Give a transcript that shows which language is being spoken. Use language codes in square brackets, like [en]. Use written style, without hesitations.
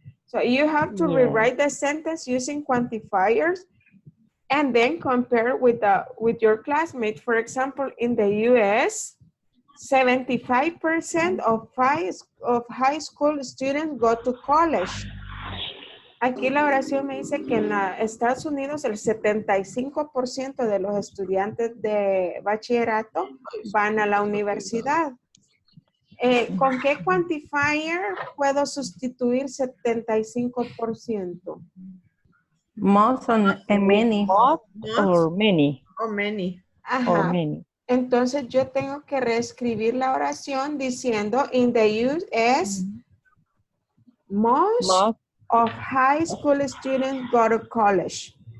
[en] So you have to rewrite the sentence using quantifiers and then compare with your classmate. For example, in the US, 75% of high school students go to college. [es] Aquí la oración me dice que en Estados Unidos el 75% de los estudiantes de bachillerato van a la universidad. ¿Con qué quantifier puedo sustituir 75%? [en] Most and many. Most or many. Or many. Ajá. Or many. [es] entonces yo tengo que reescribir la oración diciendo [en] in the use [es] es most [en] Most, of high school students go to college.